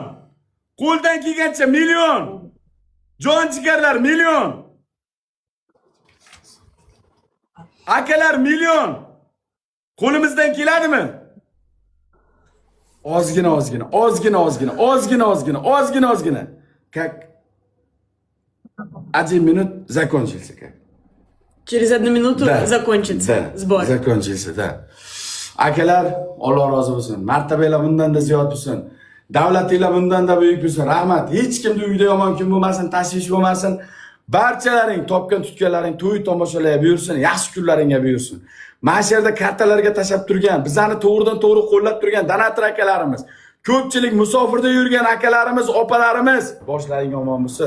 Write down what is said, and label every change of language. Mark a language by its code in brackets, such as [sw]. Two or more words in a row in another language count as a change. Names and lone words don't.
[uz] Qo'ldan kelgancha million. Jon jigarlar, million. Akalar, million. Qo'limizdan keladimi? Ozgina. [ru] Как 1 minut закончился как. Через 1 минуту закончится сбор. Закончился, да. [uz] Akalar, Alloh rozi bo'lsin. Martabalar bundan-da ziyod bo'lsin. Davlatinglar bundan-da buyuk bo'lsin. Rahmat. Hech kimning uyida yomon kun bo'lmasin, tashvish bo'lmasin. Barchalaring topgan tutganlaring to'y tomoshalarga buyursin, yaxshi kunlaringga buyursin. Mana shu yerda kartalarga tashab turgan, bizani to'g'ridan-to'g'ri qo'llab turgan donator akalarimiz, ko'pchilik musofirda yurgan akalarimiz, opalarimiz, boshlaring omon bo'lsin.